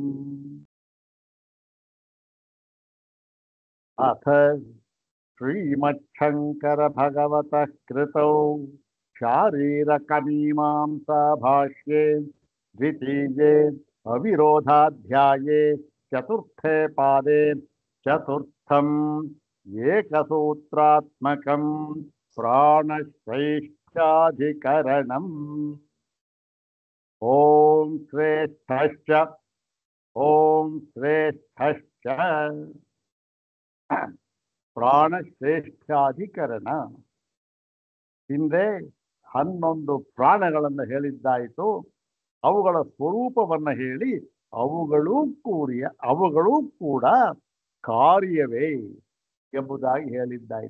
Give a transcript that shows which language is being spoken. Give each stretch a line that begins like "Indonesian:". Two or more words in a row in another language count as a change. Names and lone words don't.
Sanskrit: अथ श्रीमच्छङ्कर भगवतः कृतौ शारीरकमीमांसा भाष्ये द्वितीये अविरोधाध्याये चतुर्थे पादे चतुर्थम् एकसूत्रात्मकं प्राणशैष्ठ्याधिकरणम्। ॐ श्रेष्ठश्च ॐ श्रेष्ठश्च ಪ್ರಾಣಶ್ರೇಷ್ಠಾಧಿಕರಣ.
Kannada: ಹಿಂದೆ 11 ಪ್ರಾಣಗಳನ್ನು ಹೇಳಿದ್ದಾಯಿತು. ಅವುಗಳ ಸ್ವರೂಪವನ್ನು ಹೇಳಿ ಅವುಗಳು ಕೂಡ ಕಾರ್ಯವೇ ಎಂಬುದಾಗಿ ಹೇಳಿದ್ದಾಯಿತು.